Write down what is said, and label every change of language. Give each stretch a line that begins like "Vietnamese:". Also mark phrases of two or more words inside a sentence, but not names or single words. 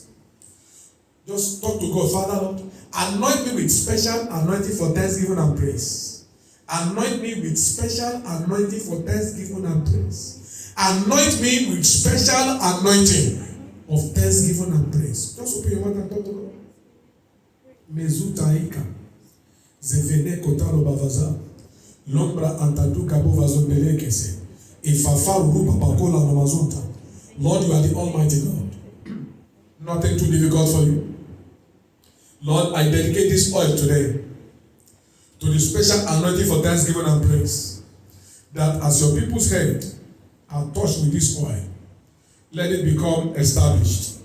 English: Just talk to God. Father, Lord, anoint me with special anointing for thanksgiving and praise. Anoint me with special anointing for thanksgiving and praise. Anoint me with special anointing of thanksgiving and praise. Just open your mouth and talk to God. Mezutaika. Zevene kotalo bavaza. Lombra antadu kabo vazondelekese. Lord, you are the Almighty God. Nothing too difficult for you. Lord, I dedicate this oil today to the special anointing for thanksgiving and praise. That as your people's head are touched with this oil, let it become established.